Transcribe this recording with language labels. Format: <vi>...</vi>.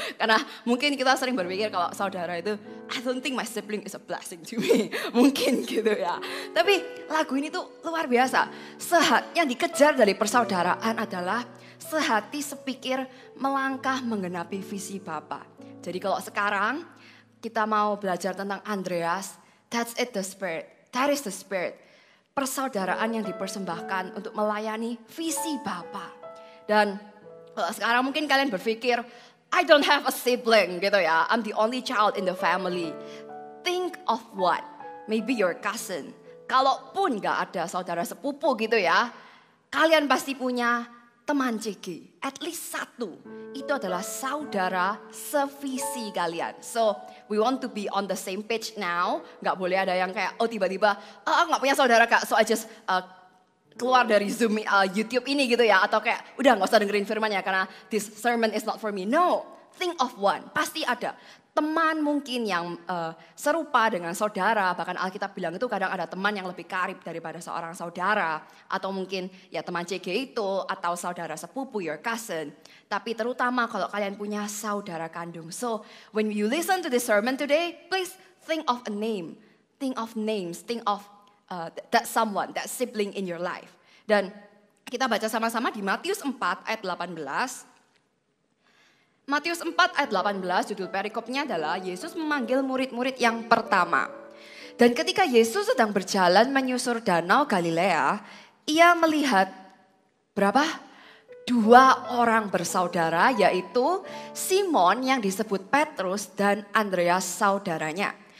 <id>Karena mungkin kita sering berpikir kalau saudara itu,</id> <en>I don't think my sibling is a blessing to me.</en> <id>Mungkin gitu ya. Tapi lagu ini tuh luar biasa. Yang dikejar dari persaudaraan adalah sehati sepikir melangkah menggenapi visi Bapa. Jadi kalau sekarang kita mau belajar tentang Andreas,</id> <en>that's it the spirit,</en> <id>that is the spirit. Persaudaraan yang dipersembahkan untuk melayani visi Bapa. Dan sekarang mungkin kalian berpikir,</id> <en>I don't have a sibling</en> <id>gitu ya,</id> <en>I'm the only child in the family. Think of what? Maybe your cousin.</en> <id>Kalaupun gak ada saudara sepupu gitu ya, kalian pasti punya teman CG,</id> <en>at least</en> <id>satu. Itu adalah saudara sevisi kalian.</id> <en>So, we want to be on the same page now.</en> <id>Gak boleh ada yang kayak, oh tiba-tiba, aku gak punya saudara kak,</id> <en>so I just</en> <id>keluar dari Zoom, YouTube ini gitu ya. Atau kayak, udah gak usah dengerin firman ya, karena</id> <en>this sermon is not for me. No, think of one,</en> <id>pasti ada. Teman mungkin yang serupa dengan saudara, bahkan Alkitab bilang itu kadang ada teman yang lebih karib daripada seorang saudara. Atau mungkin ya teman CG itu, atau saudara sepupu,</id> <en>your cousin.</en> <id>Tapi terutama kalau kalian punya saudara kandung.</id> <en>So when you listen to this sermon today, please think of a name. Think of names, think of that someone, that sibling in your life.</en> <id>Dan kita baca sama-sama di Matius 4 ayat 18. Matius 4 ayat 18 judul perikopnya adalah Yesus memanggil murid-murid yang pertama. Dan ketika Yesus sedang berjalan menyusur danau Galilea, ia melihat berapa? 2 orang bersaudara, yaitu Simon yang disebut Petrus dan Andreas saudaranya.</id>